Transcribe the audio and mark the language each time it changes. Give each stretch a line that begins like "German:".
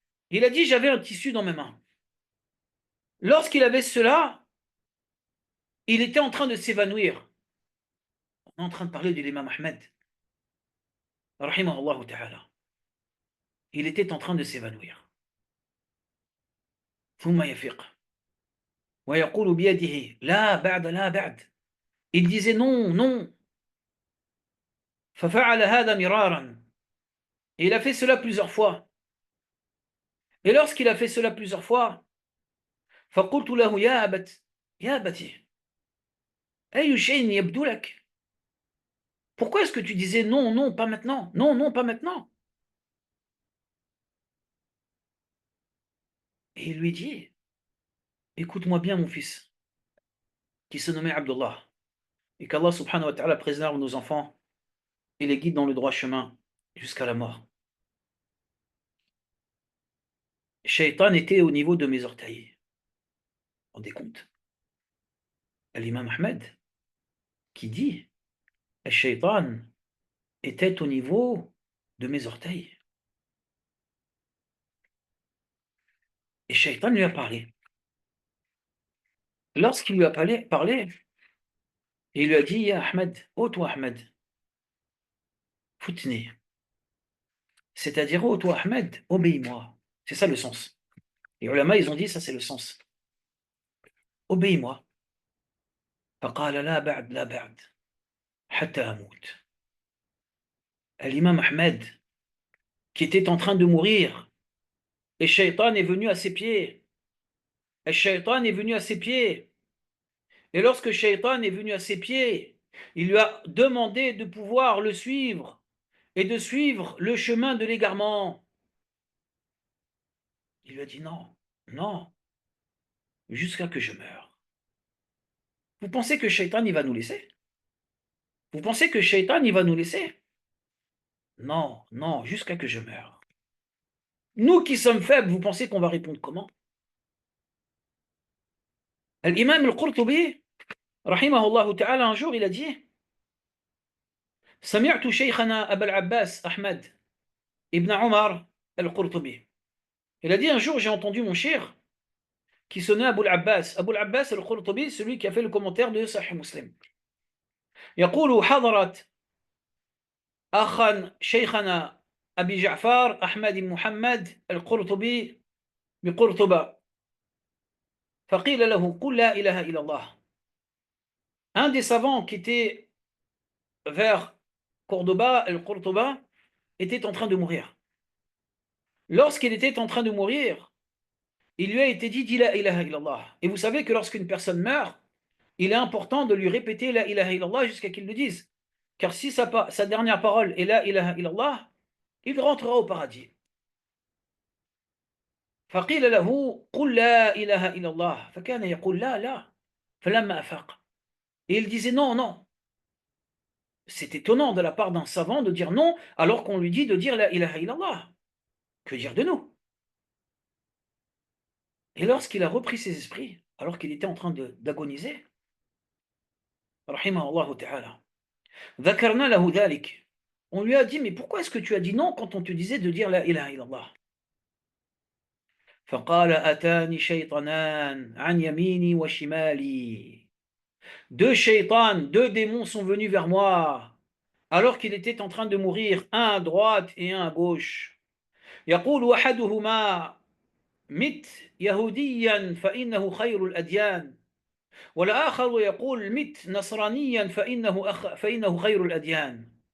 French: Il a dit j'avais un tissu dans mes mains. Lorsqu'il avait cela, il était en train de s'évanouir. On est en train de parler de l'imam Ahmed. Rahimahullah ta'ala. Il était en train de s'évanouir.
Arabic: ثم يفيق ويقول بيده لا بعد لا بعد.
French: Il disait non, non.
Arabic: ففعل هذا مرارا.
French: Et il a fait cela plusieurs fois. Et lorsqu'il a fait cela plusieurs fois,
Arabic: فقلت له يا أبتي أي شيء يبدو لك.
French: Pourquoi est-ce que tu disais non, non, pas maintenant? Non, non, pas maintenant. Et il lui dit, écoute-moi bien, mon fils, qui se nommait Abdullah, et qu'Allah subhanahu wa ta'ala préserve nos enfants et les guide dans le droit chemin jusqu'à la mort. Shaitan était au niveau de mes orteils. Vous vous rendez compte? L'imam Ahmed qui dit, Shaitan était au niveau de mes orteils. Et Shaitan lui a parlé. Lorsqu'il lui a parlé, il lui a dit, Ya Ahmed, oh toi Ahmed, foutni. C'est-à-dire, oh toi Ahmed, obéis-moi. C'est ça le sens. Les ulama, ils ont dit, ça c'est le sens. Obéis-moi.
Arabic: فقال لا بعد لا بعد حتى أموت.
French: L'imam Ahmed, qui était en train de mourir, et Shaitan est venu à ses pieds. Et Shaitan est venu à ses pieds. Et lorsque Shaitan est venu à ses pieds, il lui a demandé de pouvoir le suivre et de suivre le chemin de l'égarement. Il lui a dit non, non, jusqu'à que je meure. Vous pensez que Shaitan il va nous laisser? Vous pensez que Shaitan il va nous laisser? Non, non, jusqu'à que je meure. Nous qui sommes faibles, vous pensez qu'on va répondre comment? L'imam al-Qurtubi, rahimahullah ta'ala, un jour il a dit
Arabic: سمعت شيخنا أبا العباس أحمد ابن عمر
French: al-Qurtubi. Il a dit un jour j'ai entendu mon cheikh qui sonnait Abu al-Abbas. Abu al-Abbas al-Qurtubi, celui qui a fait le commentaire de Sahih Muslim.
Arabic: يقول حضرت أخا شيخنا أبي جعفر أحمد بن محمد القرطبي بقرطبة فقيل له قل لا إله إلا الله.
French: Un des savants qui était vers Cordoba, el-Qurtuba, était en train de mourir. Lorsqu'il était en train de mourir, il lui a été dit dis la ilaha illallah. Et vous savez que lorsqu'une personne meurt, il est important de lui répéter la ilaha illallah jusqu'à qu'il le dise. Car si sa dernière parole est la ilaha illallah, il rentrera au paradis.
Arabic: فقيل له قل لا إله إلا الله فكان يقول لا لا فلما أفاق.
French: Et il disait non, non. C'est étonnant de la part d'un savant de dire non alors qu'on lui dit de dire la ilaha illallah. Que dire de nous? Et lorsqu'il a repris ses esprits, alors qu'il était en train d'agoniser, rahimahullah ta'ala,
Arabic: ذكرنا له ذلك.
French: On lui a dit mais pourquoi est-ce que tu as dit non quand on te disait de dire la ilaha illallah?
Arabic: فقال أتاني شيطانان عن يميني وشمالي.
French: Deux shaitans, deux démons sont venus vers moi alors qu'il était en train de mourir, un à droite et un à gauche.
Arabic: يقول أحدهما مت يهوديا فإنه خير الأديان والآخر يقول مت نصرانيا فإنه خير الأديان.